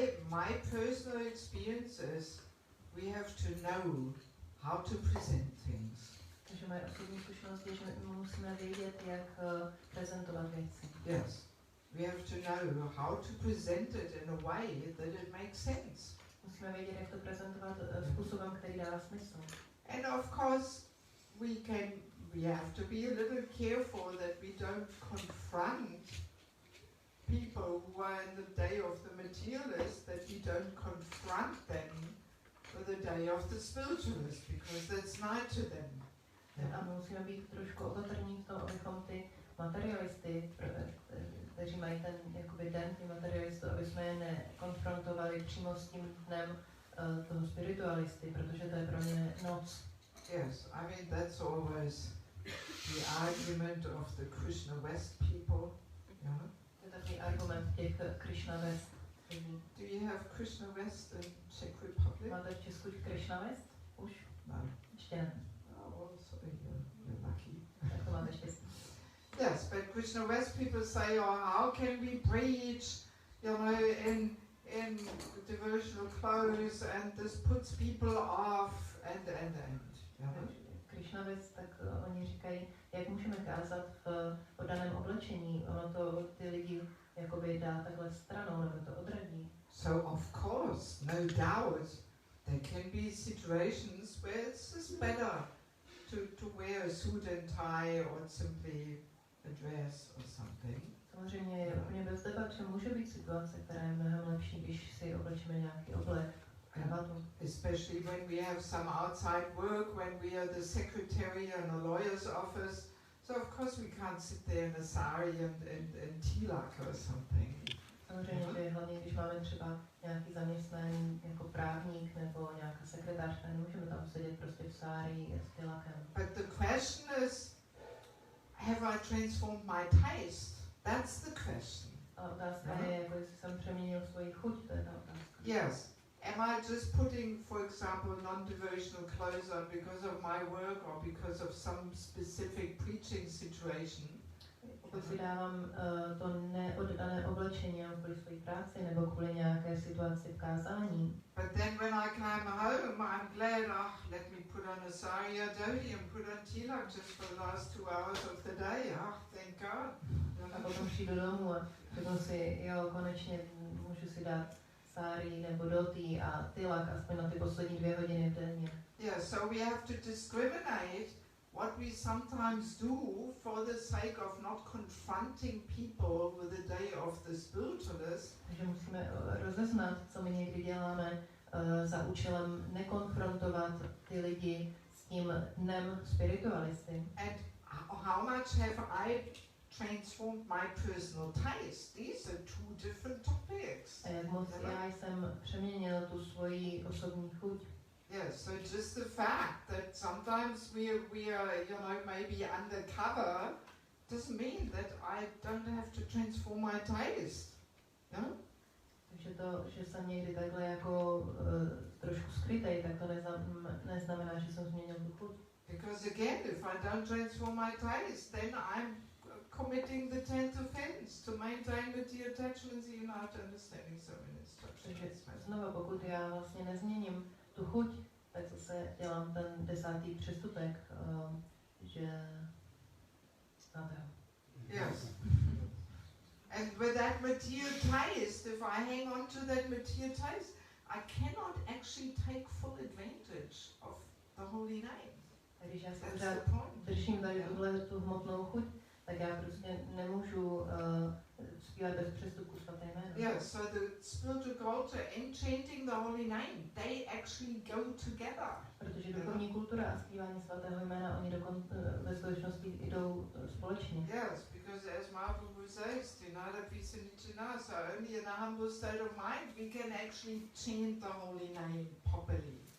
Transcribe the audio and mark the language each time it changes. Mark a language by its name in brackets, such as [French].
[English] My personal experience is we have to know how to present things. [Czech] Takže moje osobní zkušenost je, že my musíme vědět, jak prezentovat věci. [English] Yes. We have to know how to present it in a way that it makes sense. [Czech] Musíme vědět, jak to prezentovat způsobem, který dává smysl. [English] And of course, we have to be a little careful that we don't confront people who are in the day of the materialist, that we don't confront them with the day of the spiritualist, because that's night to them. [Czech] A my musíme být trošku opatrní v tom, abychom ty materialisty, kteří mají ten jakoby den, ty materialistů, aby jsme je nekonfrontovali přímo s tím dnem toho spiritualisty, protože to je pro ně noc. [English] Yes, I mean that's always the argument of the Krishna West people. Yeah. [Czech] To je takový argument těch Krishna West. [English] Do you have Krishna West in Czech Republic? [Czech] Máte v Česku Krishna West? Už? [English] No. [Czech] Ještě ne. [English] Oh, well, so you're lucky. [Czech] Tak to máte štěstí. [English] Yes, but Krishna West people say, oh, how can we preach, you know, in devotional clothes, and this puts people off, and. You know? [Czech] Krishna West, tak oni říkají, jak můžeme kázat v oddaném oblečení, ono to ty lidi jakoby dá takhle stranou, nebo to odradí. [English] So of course, no doubt, there can be situations where it's just better to wear a suit and tie or simply a dress or something. [Czech] Samozřejmě je úplně bez debat, že může být situace, která je mnohem lepší, když si oblečíme nějaký oblek, kravatu. [English] Especially when we have some outside work, when we are the secretary in a lawyer's office. So of course we can't sit there in a sari and tilak or something. [Czech] Samozřejmě, že hlavně když máme třeba nějaký zaměstnání jako právník nebo nějaká sekretářka, nemůžeme tam sedět prostě v sári s tilakem. [English] But the question is, have I transformed my taste? That's the question. [Czech] A otázka je, jako jestli jsem přeměnil svoji chuť, to je ta otázka. [English] Yes. Am I just putting, for example, non-devotional clothes on because of my work or because of some specific preaching situation? [Czech] Pokud si dávám to neoddané oblečení kvůli své práci nebo kvůli nějaké situaci v kázání. [English] But then when I come home, I'm glad, let me put on a sari or déví and put on tilak just for the last 2 hours of the day. Thank God. [Czech] A potom přijdu domů a řeknu si, jo, konečně můžu si dát sári nebo dotý a tilak aspoň na ty poslední 2 hodiny v denně. [English] Yeah, so we have to discriminate what we sometimes do for the sake of not confronting people with the day of the spiritualist. [Czech] Takže musíme rozeznat, co my někdy děláme za účelem nekonfrontovat ty lidi s tím dnem spiritualisty. [English] And how much have I transformed my personal taste? These are 2 different topics. [Czech] A jak moc já jsem přeměnil tu svoji osobní chuť. [English] Yes, so just the fact that sometimes we are, you know, maybe undercover doesn't mean that I don't have to transform my taste. No? [Czech] Takže to, že jsem někdy takhle jako trošku skrytej, tak to neznamená, že jsem změnil tu chuť. [English] Because again, if I don't transform my taste, then I'm committing the 10th offense to maintain material attachments even after understanding so many instructions. [Czech] Takže znovu, pokud já vlastně nezměním tu chuť, tak zase dělám ten 10. přestupek, že znáte ho. [English] Yes. And with that material taste, if I hang on to that material taste, I cannot actually take full advantage of the holy name. [Czech] A když já se [English] That's [Czech] pořád [English] the point. [Czech] držím tady tu hmotnou chuť, tak já prostě nemůžu zpívat bez přestupku svaté jméno. [English] Yeah, so the spiritual culture and chanting the holy name, they actually go together. [Czech] Protože duchovní kultura a zpívání svatého jména, oni ve skutečnosti jdou společně. [English] Yes, because as Mahaprabhu says, Tinada Pisanichina, so only in a humble state of mind we can actually chant the holy name properly.